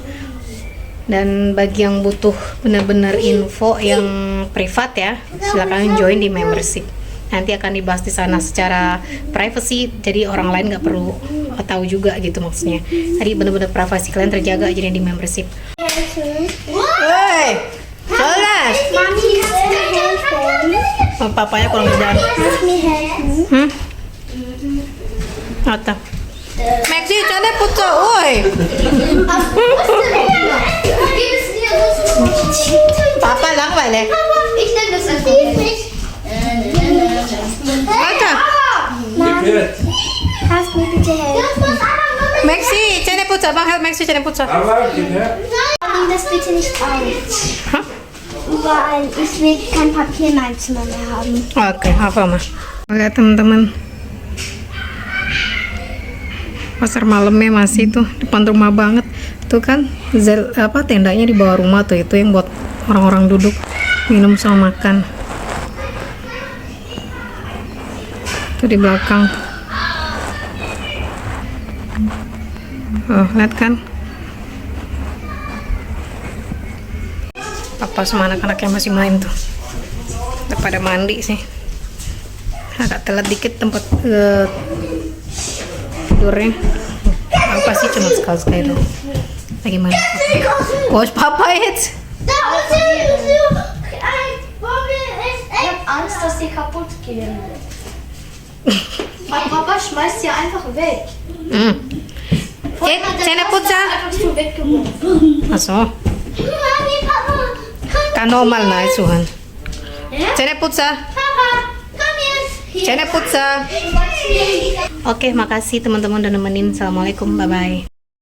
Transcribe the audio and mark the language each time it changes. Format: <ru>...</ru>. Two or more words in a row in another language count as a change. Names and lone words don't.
<id>Dan bagi yang butuh bener-bener info yang privat ya, silahkan join di membership. Nanti akan dibahas di sana secara privacy, jadi orang lain nggak perlu tahu juga gitu maksudnya. Jadi bener-bener privasi kalian terjaga aja di membership. Woi, Solas. Mami,</id> <de>kannst du mir helfen?</de> <id>Papanya kurang kerjaan.</id> <de>Kannst du mir helfen?</de> <id>Apa? Maxi, jangan putar, woi.</id> <de>Papa langweilig. Ich nehme das einfach.</de> <id>Apa?</id> <de>Kannst du mir bitte helfen?</de> <id>Maxi, jangan putar, bang, help Maxi, jangan putar.</id> <de>Nimm das bitte nicht auf. Weil ich will kein Papier in meinem Zimmer mehr haben.</de> <id>Oke, apa mah? Lihat teman-teman, pasar malamnya masih tuh depan rumah banget tuh kan. Tendanya di bawah rumah tuh, itu yang buat orang-orang duduk minum sama makan. Tuh di belakang. Oh, lihat kan? Papa sama anak-anaknya masih main tuh. Udah pada mandi sih. agak telat dikit tempat tidurnya. Aku pasti cuma sekali doang. Bagaimana?</id> <de>Wo ist Papa jetzt? Da ist ein Vogel ist Ich habe Angst, dass die kaputt gehen. Mein Papa schmeißt sie einfach weg. Jetzt, Zähne putzen. Einfach so weggeworfen. Ach so. Mami, Papa, komm, Kan normal na isuhan. Ja? Zähne putzen. Papa, komm jetzt. Zähne putzen.</de> <id>Oke, makasih teman-teman udah nemenin. Assalamualaikum, bye-bye.</id>